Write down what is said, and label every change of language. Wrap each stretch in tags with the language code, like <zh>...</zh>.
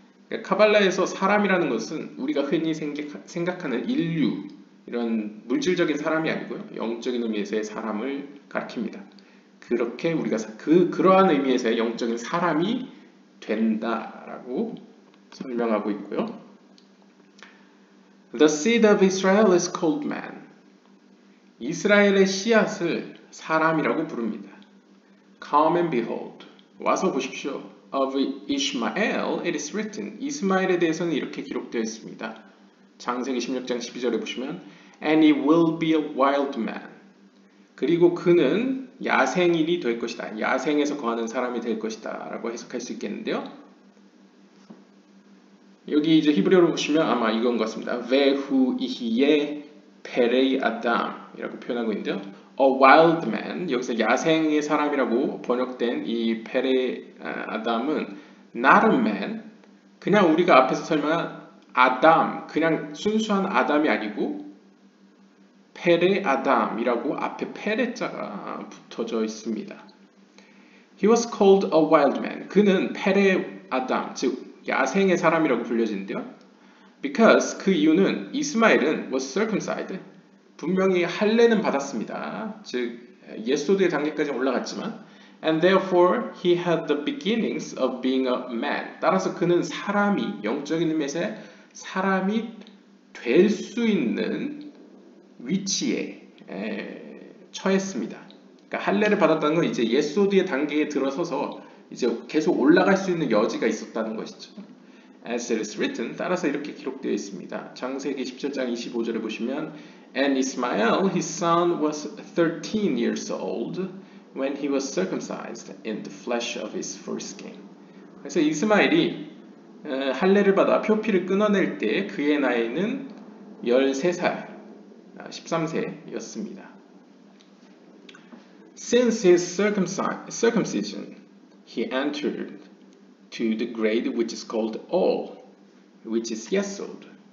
<ko>그러니까 카발라에서 사람이라는 것은 우리가 흔히 생각하는 인류, 이런 물질적인 사람이 아니고요. 영적인 의미에서의 사람을 가리킵니다. 그렇게 우리가 그러한 의미에서의 영적인 사람이 된다라고 설명하고 있고요.</ko> <en>The seed of Israel is called man.</en> <ko>이스라엘의 씨앗을 사람이라고 부릅니다.</ko> <en>Come and behold.</en> <ko>와서 보십시오.</ko> <en>Of Ishmael it is written.</en> <ko>이스마엘에 대해서는 이렇게 기록되어 있습니다. 창세기 16장 12절에 보시면</ko> <en>And he will be a wild man.</en> <ko>그리고 그는 야생인이 될 것이다. 야생에서 거하는 사람이 될 것이다. 라고 해석할 수 있겠는데요. 여기 이제 히브리어로 보시면 아마 이건 것 같습니다.</ko> <he>Vehu ihye</he> <ko>페레이 아담이라고 표현하고 있는데요.</ko> <en>A wild man,</en> <ko>여기서 야생의 사람이라고 번역된 이 페레이 아담은</ko> <en>not a man,</en> <ko>그냥 우리가 앞에서 설명한 아담, 그냥 순수한 아담이 아니고 페레 아담이라고 앞에 페레자가 붙어져 있습니다.</ko> <en>He was called a wild man.</en> <ko>그는 페레 아담, 즉 야생의 사람이라고 불려지는데요. Because 그 이유는 이스마엘은</ko> <en>was circumcised.</en> <ko>분명히 할례는 받았습니다. 즉 예소드의 단계까지 올라갔지만</ko> <en>and therefore he had the beginnings of being a man.</en> <ko>따라서 그는 사람이 영적인 의미에서 사람이 될 수 있는 위치에 처했습니다. 그러니까 할례를 받았다는 건 이제 예소드의 단계에 들어서서 이제 계속 올라갈 수 있는 여지가 있었다는 것이죠.</ko> <en>As it is written,</en> <ko>따라서 이렇게 기록되어 있습니다. 창세기 17장 25절에 보시면</ko> <en>And Ismael, his son, was 13 years old when he was circumcised in the flesh of his foreskin.</en> <ko>그래서 이스마엘이 할례를 받아 표피를 끊어낼 때 그의 나이는 13살, 13세였습니다.</ko> <en>Since his circumcision, he entered to the grade which is called all, which is yesod.</en>